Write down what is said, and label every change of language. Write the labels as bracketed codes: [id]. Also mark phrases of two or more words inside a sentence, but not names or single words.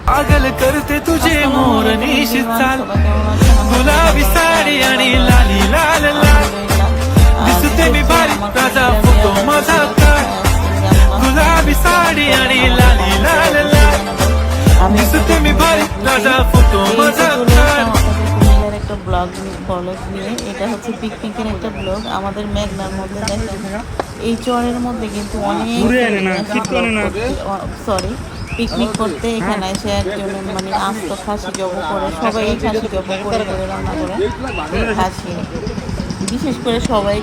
[mr] पागल करते तुझे मोर निशित चाल गुलाबी साडी आणि लाली लाल लाल दिसते मी भारी ताजा फोटो माझा काढ गुलाबी साडी आणि लाली लाल लाल दिसते मी भारी ताजा फोटो माझा काढ [bn] একটা ব্লগ নিয়ে এটা হচ্ছে পিকনিকের একটা ব্লগ আমাদের মেঘনার মধ্যে দেখেন এই চরের মধ্যে কিন্তু অনেক সরি পিকনিক করতে এখানে এসে একজন মানে আস্ত খাসি জব করে সবাই খাসি জব করে রান্না করে খাসি বিশেষ করে সবাই